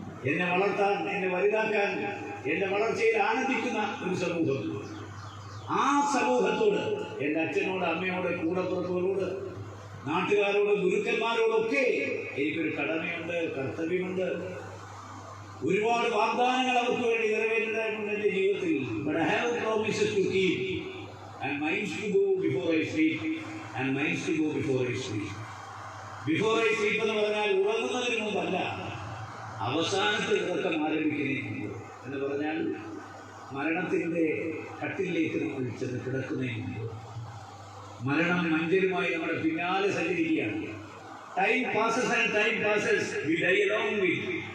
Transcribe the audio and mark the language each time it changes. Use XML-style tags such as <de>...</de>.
<ml>എന്നെ വളർത്താൻ, എന്നെ വലുതാക്കാൻ, എൻ്റെ വളർച്ചയിൽ ആനന്ദിക്കുന്ന ഒരു സമൂഹം. ആ സമൂഹത്തോട്, എൻ്റെ അച്ഛനോട്, അമ്മയോട്, കൂടപ്പുറപ്പുകളോട്, നാട്ടുകാരോട്, ഗുരുക്കന്മാരോടൊക്കെ എനിക്കൊരു കടമയുണ്ട്, കർത്തവ്യമുണ്ട്. ഒരുപാട് വാഗ്ദാനങ്ങൾ അവർക്ക് വേണ്ടി നിറവേറ്റേണ്ടതായിട്ടുണ്ട് എൻ്റെ ജീവിതത്തിൽ.</ml> <en>But I have promises to keep and minds to go before I sleep and minds to go before I sleep. Before I sleep</en> <ml>എന്ന് പറഞ്ഞാൽ ഉറങ്ങുന്നതിന് മുമ്പല്ല, അവസാനത്തെ ഉറക്കം ആരംഭിക്കുന്നതിന് മുമ്പ് എന്ന് പറഞ്ഞാൽ മരണത്തിൻ്റെ കട്ടിലേക്ക് നമ്മൾ ചെന്ന് കിടക്കുന്നതിന് മുമ്പ്. മരണം മഞ്ചലുമായി നമ്മുടെ പിന്നാലെ സഞ്ചരിക്കുകയാണ്.</ml> <en>Time passes and time passes, we die along with.</en>